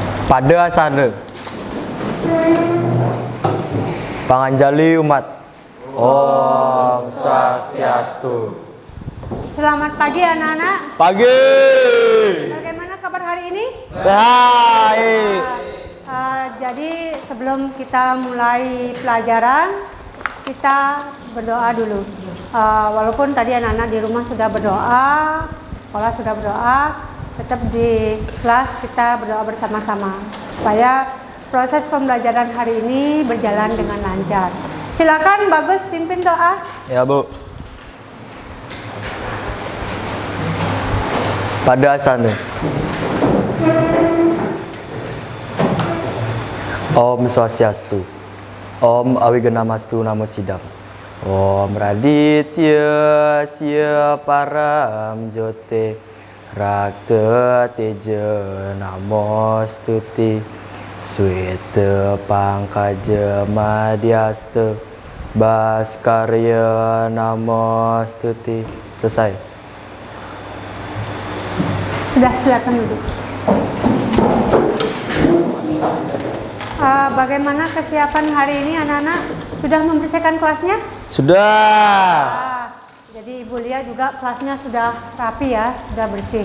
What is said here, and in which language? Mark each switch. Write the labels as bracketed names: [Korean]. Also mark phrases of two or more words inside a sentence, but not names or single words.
[Indonesian] Pada sana panganjali umat. Om Swastiastu. Selamat pagi anak-anak. Pagi. Bagaimana kabar hari ini? Baik. Jadi sebelum kita mulai pelajaran, kita berdoa dulu. Walaupun tadi anak-anak di rumah sudah berdoa, sekolah sudah berdoa, tetap di kelas kita berdoa bersama-sama supaya proses pembelajaran hari ini berjalan dengan lancar. Silakan Bagus pimpin doa. Ya Bu. Pada sana Om Swastiastu. [Sanskrit] Om Awiganamastu Namo Sidam. Om Raditya Sia Param Jote Rakta Teja Namostuti Sweta Pangkaja Madhyasta Baskarya Namostuti. [Indonesian] Selesai. Sudah, silakan duduk. Bagaimana kesiapan hari ini anak-anak? Sudah membersihkan kelasnya? Sudah. Jadi Ibu lihat juga kelasnya sudah rapi ya, sudah bersih.